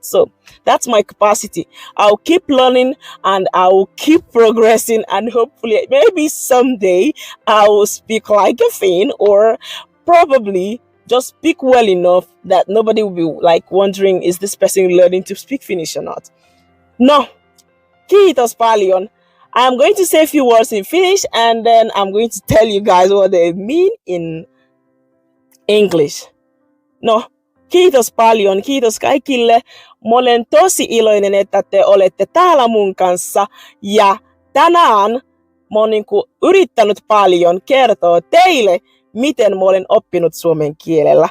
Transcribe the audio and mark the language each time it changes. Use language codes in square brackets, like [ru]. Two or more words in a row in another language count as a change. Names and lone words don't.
[en] So that's my capacity. I'll keep learning and I will keep progressing, and hopefully maybe someday I will speak like a Finn, or probably just speak well enough that nobody will be like wondering, is this person learning to speak Finnish or not? [fi] No. Kiitos paljon. [en] I'm going to say a few words in Finnish and then I'm going to tell you guys what they mean in English. [fi] No. Kiitos paljon. Kiitos kaikille. Mä olen tosi iloinen, että te olette täällä mun kanssa. Ja tänään mä oon yrittänyt paljon kertoa teille, miten mä olen oppinut suomen kielellä.